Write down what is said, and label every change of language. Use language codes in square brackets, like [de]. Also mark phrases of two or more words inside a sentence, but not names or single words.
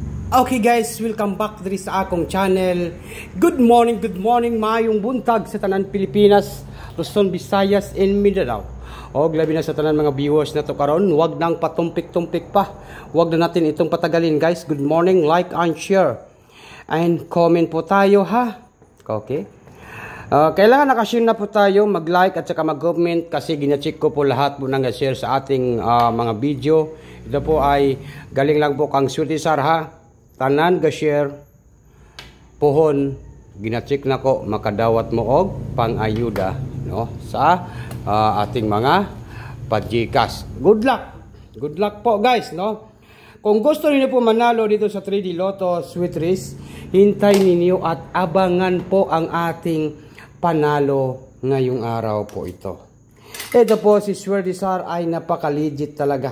[en] Okay guys, welcome back [ceb] diri sa akong channel. [en] Good morning, [ceb] mayong buntag sa tanan Pilipinas, Luzon, Visayas, and Mindanao. O labi na sa tanan mga viewers na to karon, [tl] wag nang patumpik-tumpik pa. Wag na natin itong patagalin guys. [en] Good morning, like and share. And comment [tl] po tayo ha. Okay. Kailangan nakashare na po tayo, mag-like at saka mag-comment kasi gina-check ko po lahat po nang share sa ating mga video. Ito po ay galing lang po kang Sutisar ha. [ceb] Tanan ga-share pohon gina-check na ko makadawat mo og pang-ayuda no [tl] sa ating mga [ceb] pajikas. [en] Good luck. Good luck po guys no. [tl] Kung gusto niyo po manalo dito sa 3D Lotto Sweet Race, hintay ninyo at abangan po ang ating panalo ngayong araw po ito. Ito po si Sutisar ay napaka-legit talaga.